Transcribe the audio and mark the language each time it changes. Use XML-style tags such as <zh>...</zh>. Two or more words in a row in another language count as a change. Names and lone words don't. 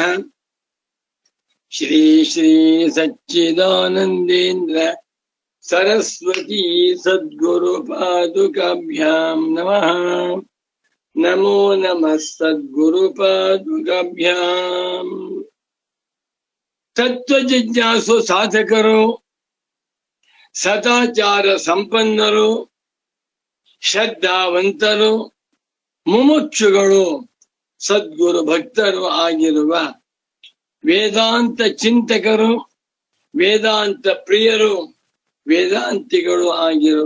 <sa>श्री श्री सच्चिदानन्देन्द्र सरस्वती सद्गुरुपादुकाभ्यां नमः। नमो नमः सद्गुरुपादुकाभ्याम्।</sa> <kn>ತತ್ವ ಜಿಜ್ಞಾಸು ಸಾಧಕರು ಸದಾಚಾರ ಸಂಪನ್ನರು ಶ್ರದ್ಧಾವಂತರು ಮುಮುಕ್ಷುಗಳು ಸದ್ಗುರು ಭಕ್ತರು ಆಗಿರುವ ವೇದಾಂತ ಚಿಂತಕರು ವೇದಾಂತ ಪ್ರಿಯರು ವೇದಾಂತಿಗಳು ಆಗಿರುವ</kn>